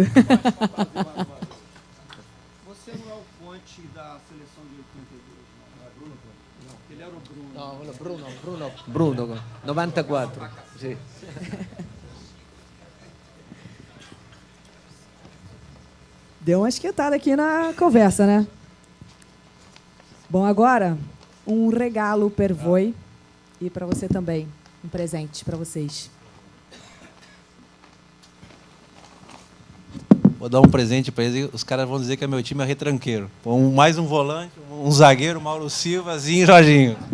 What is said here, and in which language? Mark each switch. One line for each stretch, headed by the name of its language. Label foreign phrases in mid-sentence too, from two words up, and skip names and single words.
Portuguese: Você não é o Conte da seleção de 82, não é Bruno? Não, ele era o Bruno.
Italian: No, Bruno, 94. Sì.
Portuguese: Deu uma esquentada aqui na conversa, né? Bom, agora, um
Italian: regalo per voi
Portuguese: e para você também, um presente para vocês. Vou dar um presente para eles, os caras vão dizer que meu time é retranqueiro. Mais um volante, um zagueiro, Mauro Silva, Zinho e Jorginho.